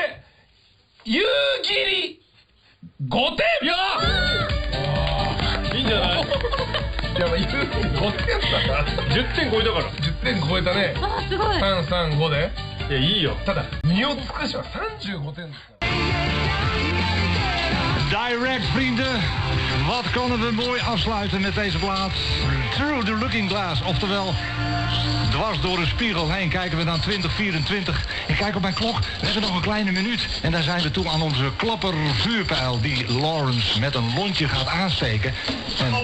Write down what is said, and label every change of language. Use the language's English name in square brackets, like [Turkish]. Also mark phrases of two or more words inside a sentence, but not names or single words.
[Japanese] 夕霧5点。いやいいんじゃない？いや、まあ、夕霧5点だな。 10点超えたから。 10点超えたね。すごい。 3、3、5で。いや、いいよ。ただ、身を尽くしは35点ですから。 [Dutch] Direct vrienden, wat kunnen we mooi afsluiten met deze plaat? Through the Looking Glass, oftewel dwars door de spiegel heen kijken we naar 2024. Ik kijk op mijn klok, we hebben nog een kleine minuut. En daar zijn we toe aan onze klapper vuurpijl die Lawrence met een lontje gaat aansteken.